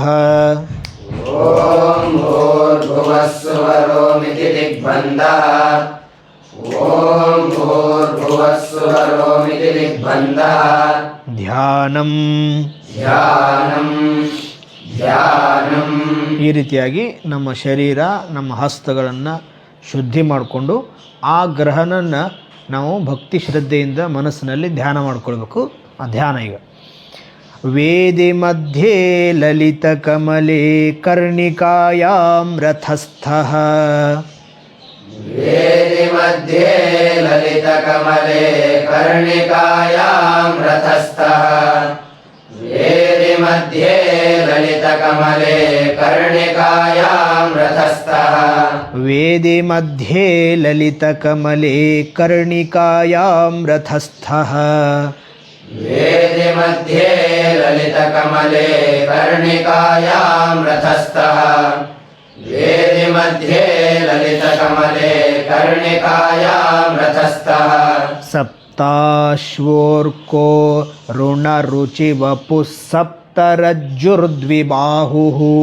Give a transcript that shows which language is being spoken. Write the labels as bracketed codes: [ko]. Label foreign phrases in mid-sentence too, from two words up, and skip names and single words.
[sa] ॐ भूर्भुवः सुवरोमिति दिग्बन्धः ॐ भूर्भुवः सुवरोमिति दिग्बन्धः ಧ್ಯಾನಂ ध्यानं ध्यानं [kn] ಈ ರೀತಿಯಾಗಿ ನಮ್ಮ ಶರೀರ ನಮ್ಮ ಹಸ್ತಗಳನ್ನು ಶುದ್ಧಿ ಮಾಡಿಕೊಂಡು ಆ ಗ್ರಹನನ್ನು ನಾವು ಭಕ್ತಿ ಶ್ರದ್ಧೆಯಿಂದ ಮನಸ್ಸಿನಲ್ಲಿ ಧ್ಯಾನ ಮಾಡ್ಕೊಳ್ಬೇಕು. ಆ ಧ್ಯಾನ ಈಗ [sa] ವೇದಿ ಮಧ್ಯೆ ಲಲಿತ ಕಮಲೆ ಕರ್ಣಿಕಾಯಾಂ ರಥಸ್ಥಃ वेदि मध्ये ललितकमले कर्णिकायां रथस्थः वेदि मध्ये ललितकमले कर्णिकायां रथस्थः ವೇದಿ ಮಧ್ಯೆ ಲಲಿತ ಕಮಲೆ ಕರ್ಣಿಕಾಯಾಂ ರಥಸ್ಥಃ वेदि मध्ये ललितकमले कर्णिकायां रथस्थः वेदि मध्ये ललितकमले कर्णिकायां रथस्थः सप्ताश्वोर्को ऋणरुचिवपुः सप्तरज्जुर्द्विबाहुः